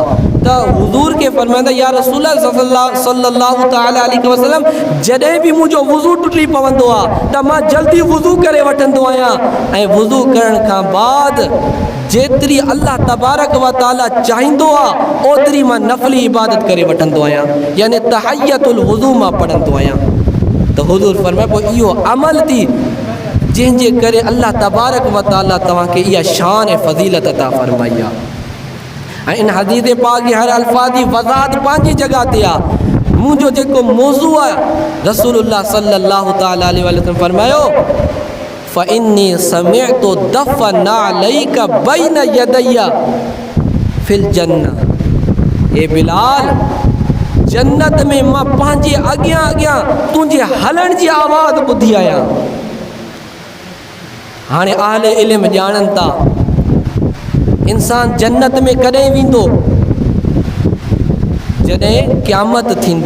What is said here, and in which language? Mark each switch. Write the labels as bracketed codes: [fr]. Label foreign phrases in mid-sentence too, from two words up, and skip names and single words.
[sd] त हुज़ूर खे फरमाईंदा, या रसूल [ar] صلى الله تعالى عليه وسلم, [sd] जॾहिं बि मुंहिंजो वुज़ू टुटी पवंदो आहे त मां जल्दी वुज़ू करे वठंदो आहियां ऐं वुज़ू करण खां बाद जेतिरी [ar] الله تبارك وتعالى [sd] चाहींदो आहे ओतिरी मां नफ़ली इबादत करे वठंदो आहियां, यानी तहय्यतुल वुज़ू मां पढ़ंदो आहियां। त हुज़ूर फरमाए, पोइ इहो अमल थी जंहिंजे करे [ar] الله تبارك وتعالى [sd] तव्हांखे इहा शान ऐं फ़ज़ीलत अता फरमाई आहे। ऐं इन हदीस पाक जी हर अल्फाज़ जी वज़ाहत पंहिंजी जॻह ते आहे। मुंहिंजो जेको मौज़ू आहे, [ar] رسول الله صلى الله تعالى عليه وسلم फरमायो, فإني سمعت دف نعليك بين يدي في الجنة. [sd] ए बिलाल, जन्नत में मां पंहिंजे अॻियां अॻियां तुंहिंजे हलण जी आवाज़ ॿुधी आहियां। हाणे अहले इल्म ॼाणनि था इंसान जन्नत में कॾहिं वेंदो? जॾहिं क़यामत थींदी।